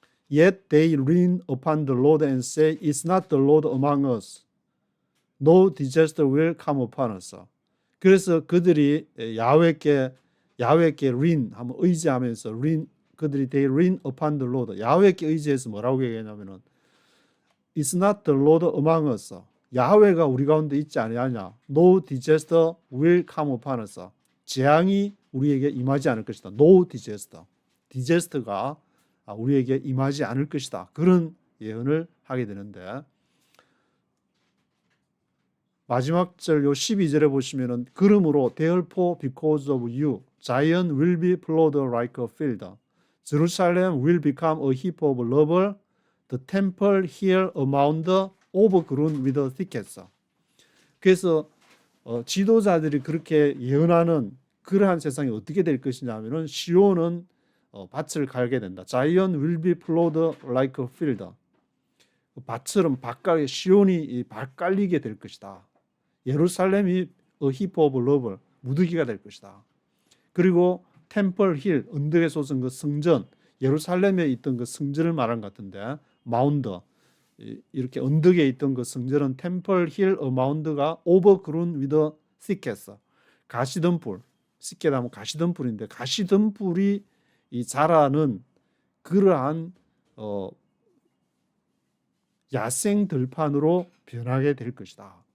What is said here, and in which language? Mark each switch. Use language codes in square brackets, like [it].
[en] Yet they lean upon the Lord and say, "Is not the Lord among us? No disaster will come upon us." [ko] 그래서 그들이 야훼께 lean 하면 의지하면서 그들이 [en] they lean upon the Lord, [ko] 야훼께 의지해서 뭐라고 얘기하냐면은 [en] Is not the Lord among us? [ko] 야훼가 우리 가운데 있지 아니하냐? [en] No disaster will come upon us. [ko] 재앙이 우리에게 임하지 않을 것이다. [en] No disaster. [ko] disaster가 우리에게 임하지 않을 것이다. 그런 예언을 하게 되는데, 마지막 절 요 12절에 보시면은 그러므로 [en] therefore because of you Zion will be plowed like a field. Jerusalem will become a heap of rubble. The temple here a mound overgrown with thickets. [ko] 그래서 지도자들이 그렇게 예언하는 그러한 세상이 어떻게 될 것이냐 하면은 시온은 밭을 갈게 된다. [en] Zion will be plowed like a field. [ko] 밭처럼 밭가에 시온이 밭 깔리게 될 것이다. 예루살렘이 [en] a heap of rubble, [ko] 무더기가 될 것이다. 그리고 템플 힐, 언덕에 솟은 그 성전, 예루살렘에 있던 그 성전을 말한 것 같은데 마운드, 이렇게 언덕에 있던 그 성전은 템플 힐 마운드가 오버그룬 위더 thickets, 가시덤불, 쉽게 하면 가시덤불인데 가시덤불이 이 자라는 그러한 야생 들판으로 변하게 될 것이다.